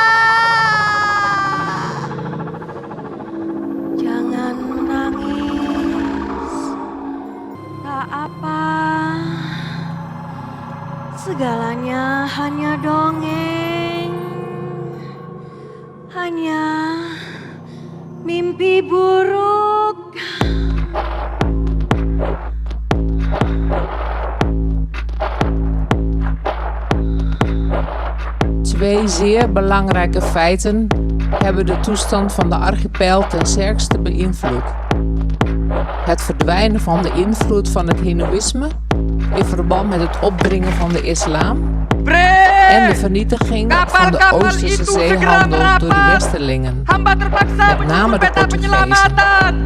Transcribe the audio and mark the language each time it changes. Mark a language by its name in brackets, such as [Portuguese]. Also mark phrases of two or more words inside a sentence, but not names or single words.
[Indonesian] Jangan menangis. Tak apa. Segalanya hanya dongeng. Hanya mimpi buruk. [Dutch] Twee zeer belangrijke feiten hebben de toestand van de archipel ten sterkste beïnvloed. Het verdwijnen van de invloed van het Hindoeïsme in verband met het opdringen van de islam en de vernietiging van de Oosterse zeehandel door de Westerlingen, met name de Portugezen.